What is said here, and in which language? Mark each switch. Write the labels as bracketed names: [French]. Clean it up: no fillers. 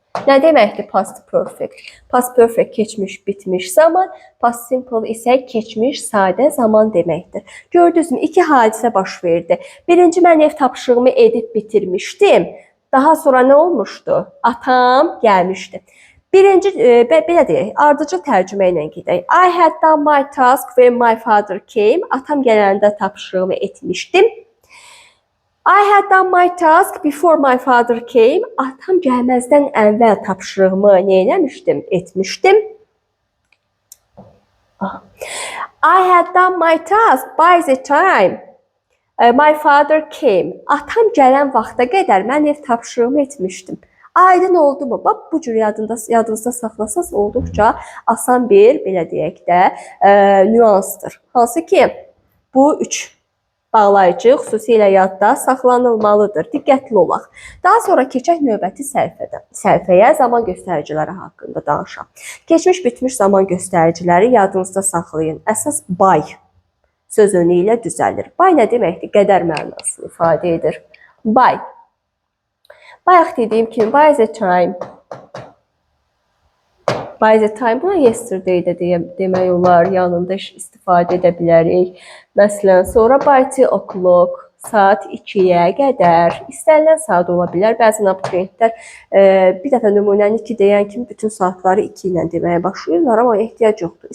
[Azerbaijani] Nə deməkdir past perfect? Past perfect keçmiş bitmiş zaman, past simple isə keçmiş sadə zaman deməkdir. Gördünüzmü? İki hadisə baş verdi. Birinci, mən ev tapşırığımı edib bitirmişdim. Daha sonra nə olmuşdu? Atam gəlmişdi. Birinci, belə deyək, ardıcıl tərcümə ilə gedək. [English] I had done my task when my father came. [Azerbaijani] Atam gələndə tapşırığımı etmişdim. [English] I had done my task before my father came. [Azerbaijani] Atam gəlməzdən əvvəl tapşırığımı nə eləmişdim? Etmişdim. [English] I had done my task by the time my father came. [Azerbaijani] Atam gələn vaxta qədər mən ev tapşırığımı etmişdim. Aydın oldu mu? Bax, bu cür yadınızda saxlasaz olduqca asan bir, belə deyək də, nüansdır. Hansı ki, bu üç bağlayıcı xüsusilə yadda saxlanılmalıdır. Diqqətli olaq. Daha sonra keçək növbəti səhifəyə zaman göstəriciləri haqqında danışaq. Keçmiş bitmiş zaman göstəriciləri yadınızda saxlayın. Əsas by söz önü ilə düzəlir. By nə deməkdir? Qədər mənasını ifadə edir. [English] By. [Azerbaijani] Bayaq dediyim kimi, by the time. By the time, buna yesterday də demək olar, yanında istifadə edə bilərik. Məsələn, sonra [English] by 2 o'clock, [Azerbaijani] saat 2-yə qədər, istənilən saat ola bilər. Bəzən abituriyentlər bir dəfə nümunəni 2 deyən kimi bütün saatları 2 ilə deməyə başlayırlar, amma ehtiyac yoxdur.